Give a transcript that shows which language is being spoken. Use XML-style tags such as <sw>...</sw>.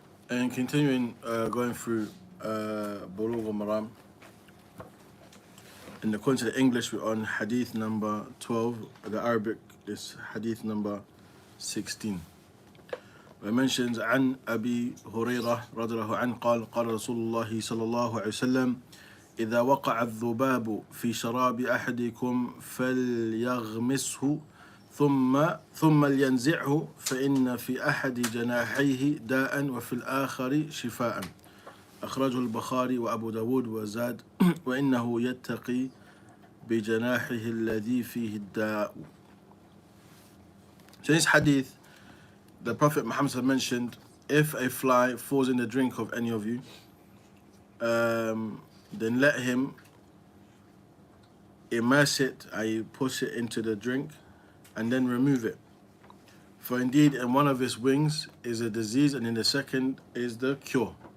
<en>And continuing going through Bulugh al-maram. And according to the English, we're on hadeeth number 12. The Arabic is hadeeth number 16. It mentions</en> <ar>عن أبي هريرة رضي الله عنه قال قال رسول الله صلى الله عليه وسلم إذا وقع الذباب في شراب أحدكم فليغمسه ثم لينزعه فإن في أحد جناحيه داء وفي الآخر شفاء. أخرجه البخاري وأبو داود وزاد وإنه يتقي بجناحه الذي فيه الداء.</ar> <en>So this hadith, the Prophet Muhammad mentioned, if a fly falls in the drink of any of you, then let him immerse it, i.e. push it into the drink, and then remove it. For indeed in one of its wings is a disease, and in the second is the cure.</en>